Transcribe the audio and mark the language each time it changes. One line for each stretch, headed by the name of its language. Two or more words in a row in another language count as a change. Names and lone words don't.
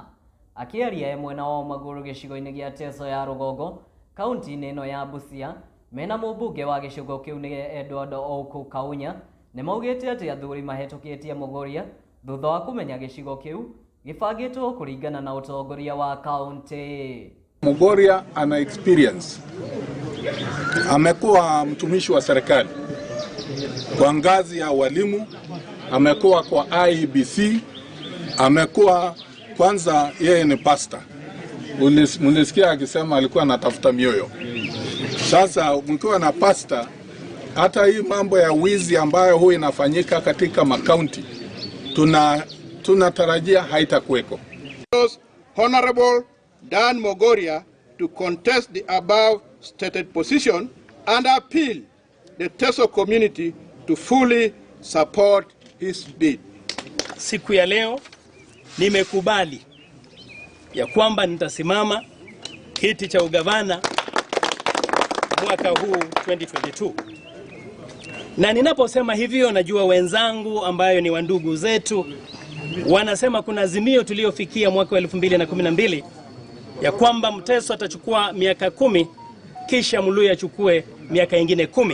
Kikuyu: Akiaria mwena wa maguru gicigo-ini gia Teso ya Rugongo kaunti-ini ino ya Busia mena mumbunge wa gicigo kiu ni Edward Auku Kaunya ni maugite ati athuri mahitukitie Mogoria thutha wa kumenya gicigo kiu gibangitwo kuringana na utongoria wa kaunti.
Swahili: Mogoria ana experience, amekuwa mtumishi wa serikali kwa ngazi ya walimu, amekuwa kwa IEBC, amekuwa kwanza yeye ni pastor. Mlisikia akisema alikuwa anatafuta mioyo. Sasa mkiwa na pastor, hata hii mambo ya wizi ambayo huwa inafanyika katika makaunti tunatarajia haitakuweko.
English: Honorable Dan Mogoria to contest the above stated position and appeal the Teso community to fully support his bid.
Swahili: Siku ya leo nimekubali ya kwamba nitasimama kiti cha ugavana mwaka huu 2022. Na ninaposema hivyo najua wenzangu ambayo ni wandugu zetu wanasema kuna azimio tuliofikia mwaka wa 2012 ya kwamba Mteso atachukua miaka 10 kisha Mluya achukue miaka ingine 10.